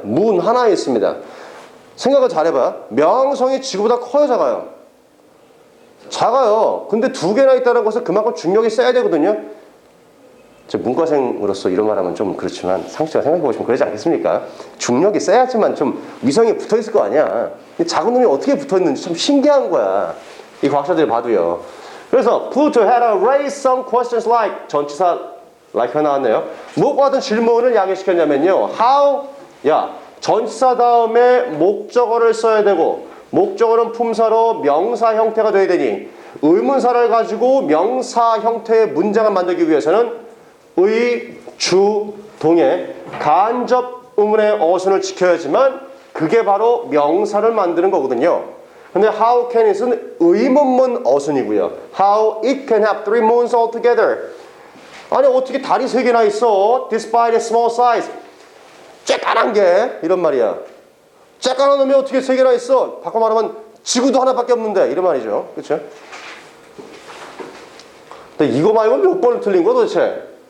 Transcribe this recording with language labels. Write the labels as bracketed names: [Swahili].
[Korean] 문 하나 있습니다. 생각을 잘해봐. 명왕성이 지구보다 커요, 작아요? 작아요. 근데 두 개나 있다는 것은 그만큼 중력이 세야 되거든요. 저 문과생으로서 이런 말 하면 좀 그렇지만 상식적으로 생각해보시면 그러지 않겠습니까? 중력이 세야지만 좀 위성이 붙어있을 거 아니야. 근데 작은 놈이 어떻게 붙어있는지 참 신기한 거야. 이 과학자들이 봐도요. [English] 그래서 Pluto had raised some questions like [Korean] 전치사 like가 나왔네요. 무엇과 같은 질문을 야기시켰냐면요. [English] How? [Korean] 야, 전치사 다음에 목적어를 써야 되고 목적어는 품사로 명사 형태가 돼야 되니 의문사를 가지고 명사 형태의 문장을 만들기 위해서는 의, 주, 동의 간접 의문의 어순을 지켜야지만 그게 바로 명사를 만드는 거거든요. 근데 [English] how can it [Korean] 은 의문문 어순이고요. [English] How it can have three moons altogether. [Korean] 아니 어떻게 달이 세 개나 있어? [English] Despite its small size. [Korean] 쬐깐한 게 이런 말이야. 쬐깐한 놈이 어떻게 세 개나 있어? 바꿔 말하면 지구도 하나밖에 없는데 이런 말이죠. 그렇죠? 근데 이거 말고 몇 번을 틀린 거야 도대체?